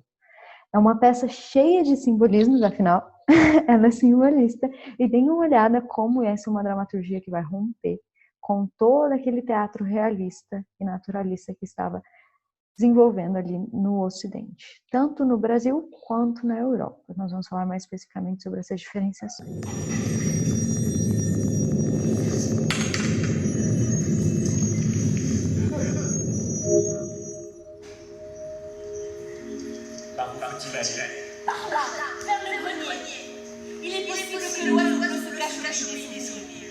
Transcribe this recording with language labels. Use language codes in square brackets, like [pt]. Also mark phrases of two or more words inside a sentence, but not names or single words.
[pt] É uma peça cheia de simbolismos, afinal, ela é simbolista, e deem uma olhada como essa é uma dramaturgia que vai romper com todo aquele teatro realista e naturalista que estava desenvolvendo ali no Ocidente, tanto no Brasil quanto na Europa. Nós vamos falar mais especificamente sobre essas diferenciações. [fr] Par là, vers le grenier. Il est possible que l'oiseau se cache sous les souvenirs.